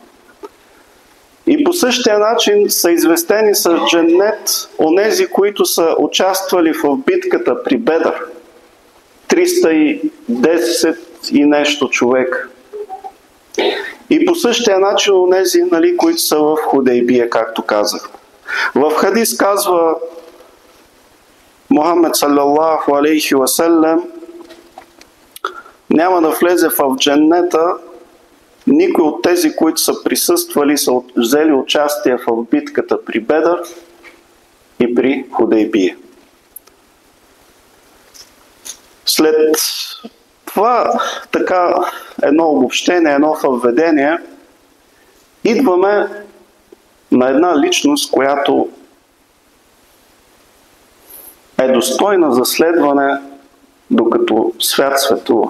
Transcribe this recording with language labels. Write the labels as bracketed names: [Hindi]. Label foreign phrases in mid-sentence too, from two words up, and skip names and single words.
[Bulgarian] И по същия начин са известени с дженнет онези, които са участвали в битката при Бедър. 310 и нещо човека. И по същия начин онези, които са в Худейбия, както казах. В хадис казва Мухаммед [Arabic] صلى الله عليه وسلم: [Bulgarian] няма да влезе в дженнета никой от тези, които са присъствали, са взели участие в битката при Бедър и при Худейбия. След това така едно обобщение, едно въведение, идваме на една личност, която е достойна за следване, докато свят светува.